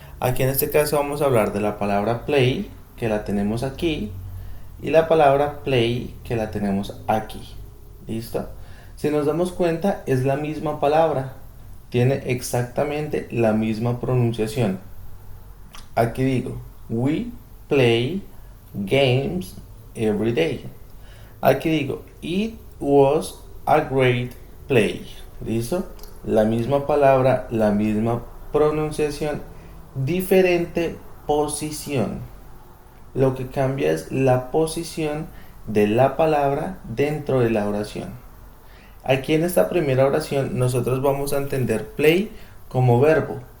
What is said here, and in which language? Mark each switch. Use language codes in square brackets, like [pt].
[es] Aquí en este caso vamos a hablar de la palabra play, que la tenemos aquí, y la palabra play, que la tenemos aquí. ¿Listo? Si nos damos cuenta, es la misma palabra, tiene exactamente la misma pronunciación. Aquí digo, [en] we play games every day. [es] Aquí digo, [en] it was a great play. [es] ¿Listo? La misma palabra, la misma pronunciación, diferente posición. Lo que cambia es la posición de la palabra dentro de la oración. Aquí en esta primera oración nosotros vamos a entender play como verbo.